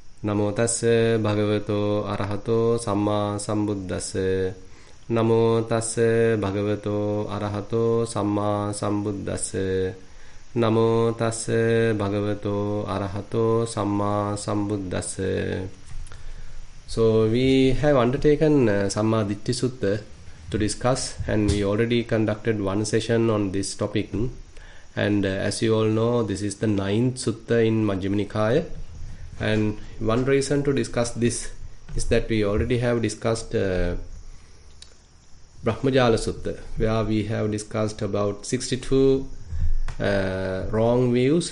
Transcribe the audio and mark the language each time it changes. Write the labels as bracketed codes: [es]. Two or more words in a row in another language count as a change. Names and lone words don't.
[pi] Namo tassa bhagavato arahato samma sambuddhassa. Namo tassa bhagavato arahato samma sambuddhassa. Namo tassa bhagavato arahato samma sambuddhassa. [en] So we have undertaken Sammaditthi Sutta to discuss, and we already conducted one session on this topic. And as you all know, this is the 9th Sutta in Majjhima Nikaya. And one reason to discuss this is that we already have discussed Brahmajala Sutta, where we have discussed about 62 wrong views.